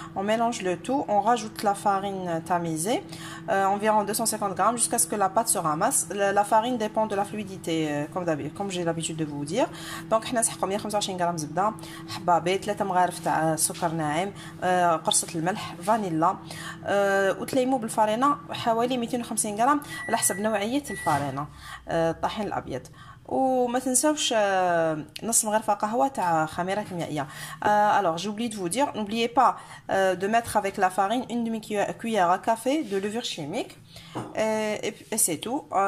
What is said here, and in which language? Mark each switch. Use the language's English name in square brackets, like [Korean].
[French] On mélange le tout, on rajoute la farine tamisée, environ 250 g jusqu'à ce que la pâte se ramasse. La farine dépend de la fluidité, comme j'ai l'habitude de vous dire. [Arabic] Donc حنا نسحقوا 125 g زبده، حبابي، 3 مغارف تاع سكر ناعم، قرصه الملح، فانيلا، وتليموا بالفارينه حوالي 250 g على حسب نوعيه الفارينه، الطحين الابيض. وما تنساوش نص مغرفه قهوه تاع خميره كيميائيه. [French] Alors j'ai oublié de vous dire, n'oubliez pas de mettre avec la farine une demi-cuillère à café de levure chimique, et c'est tout.